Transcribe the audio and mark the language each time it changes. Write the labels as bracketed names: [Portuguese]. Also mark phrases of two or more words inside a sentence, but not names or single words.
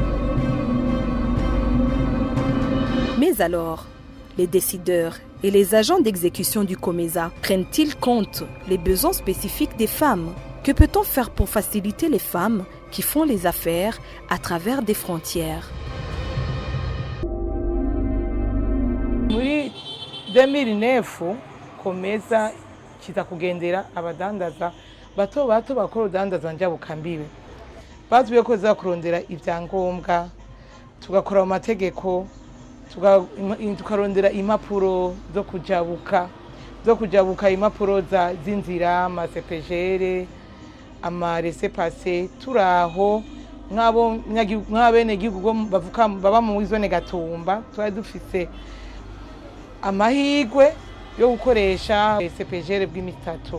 [French] Mais alors, les décideurs et les agents d'exécution du COMESA prennent-ils compte les besoins spécifiques des femmes? Que peut-on faire pour faciliter les femmes qui font les affaires à travers des frontières? [Rundi] Muri 2009, COMESA kiza kugendera abadandaza bato bakora udandaza njabukambiwe. Bazuye ko zakurondera ivyangombwa, tugakora mu mategeko, tukarondera impapuro zo kujabuka impapuro z'inzira, amasepejere, amaresepase, turaho nk'abene gihugu baba mu zone Gatumba, twari dufise amahigwe yo gukoresha sepejere bw'imitatu.